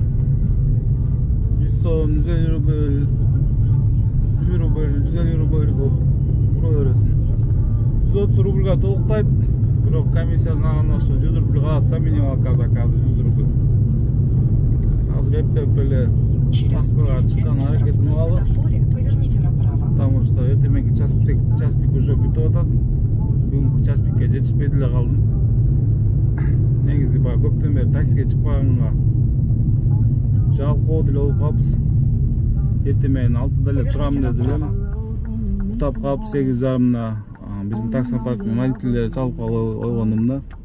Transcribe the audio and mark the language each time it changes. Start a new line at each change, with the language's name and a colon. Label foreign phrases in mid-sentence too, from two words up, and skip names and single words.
Kyrgyz: 100 сом, 150 рубль, 100 рубль, 150 рубль ура бересиң. 130 рубльга толуктайт. Бирок комиссияны алганда ошо 100 рубль калат да,
Russian: минималка заказы
Kyrgyz: 100 рубль. Азыр эптеп эле Москвага чыккан аракетим алып.
Russian: Поверните направо. Потому что
Kyrgyz: эртең мененки
Russian: час пик уже
Kyrgyz: бүтүп атат. Бүгүнкү
Russian: час пикке
Kyrgyz: жетишпей деле калдым. Негизи баягы көптөн бери таксиге чыкпаганга жалкоо деле болуп калыппыз. Эртең менен 6-да эле турам деди элем. Утап калып 8:30 биздин таксопарктын водительдери чалып калып ойгондум да.